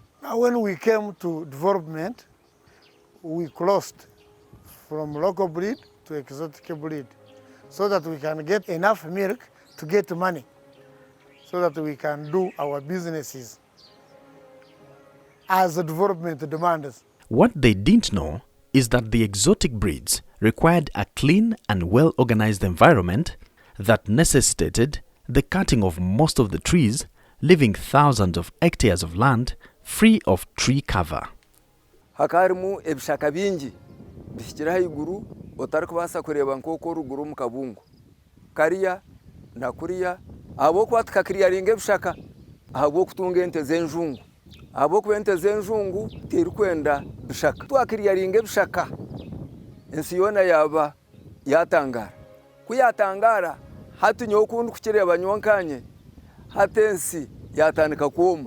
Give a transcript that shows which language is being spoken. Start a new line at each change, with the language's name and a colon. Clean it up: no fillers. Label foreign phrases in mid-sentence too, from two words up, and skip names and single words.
English: Now when we came to development, we closed from local breed to exotic breed so that we can get enough milk to get money, so that we can do our businesses as the development demands. What they didn't know is that the exotic breeds required a clean and well-organized environment that necessitated the cutting of most of the trees, leaving thousands of hectares of land free of tree cover.
Nyankole: Hakarimu ebishaka bingi bishikira haiguru otari kubasa kureba nkoko ruguru mu kabungu kariya na kuriya abo kwatka kiriyaringa ebishaka abo kutunga ente zenjungu abo kwente zenjungu tiri kwenda bishaka twakiriyaringa ebishaka ensiyona yaba yatangara kuyatangara hatunyo kundu kukireba nyonkanye hatensi yatandika kuoma.